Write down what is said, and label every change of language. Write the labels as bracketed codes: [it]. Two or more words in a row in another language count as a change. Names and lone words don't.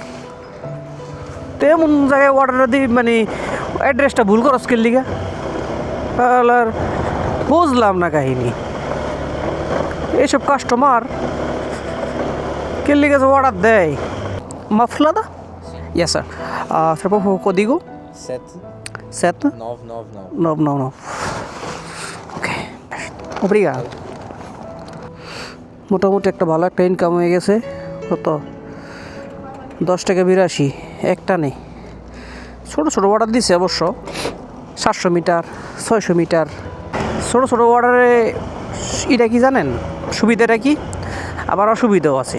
[bn] তো এমন জায়গায় অর্ডার দিই, মানে অ্যাড্রেসটা ভুল করস কে লিগা, আর বুঝলাম না কাহিনী। এইসব কাস্টমার কে লিগা যে অর্ডার দেয়। মাফলাদা? [en] Yes, sir. Sir, [pt] por favor, código? 7 7 999. 999. Ok. Obrigado. [bn] মোটামুটি একটা ভালো একটা ইনকাম হয়ে গেছে। কত? 10 টাকা 82, একটা নেই। ছোটো ছোটো অর্ডার দিছে অবশ্য, 700 মিটার, 600 মিটার। ছোটো ছোটো অর্ডারে এটা কি জানেন, সুবিধাটা কি, আবার অসুবিধাও আছে।